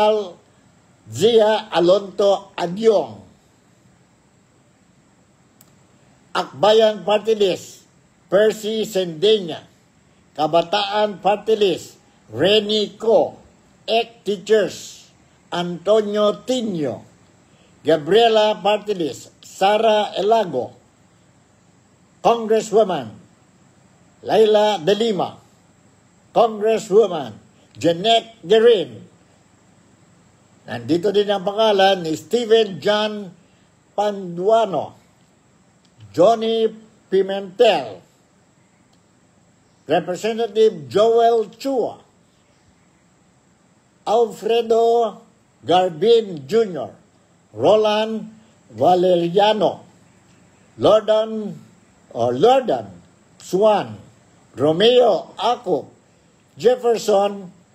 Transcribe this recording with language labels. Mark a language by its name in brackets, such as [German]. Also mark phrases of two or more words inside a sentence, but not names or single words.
[Filipino] Alonto Adyong, Akbayan Party List, Percy Sendenya, Kabataan Party List, Reni Co, EC Teachers, Antonio Tinio, Gabriela Party List, Sara Elago, Congresswoman Laila De Lima, Congresswoman Jeanette Guerin. Nandito din ang pangalan ni Stephen John Panduano, Johnny Pimentel, Representative Joel Chua, Alfredo Garbin Jr., Roland Valeriano, Lordan Swan, Romeo Acop, Jefferson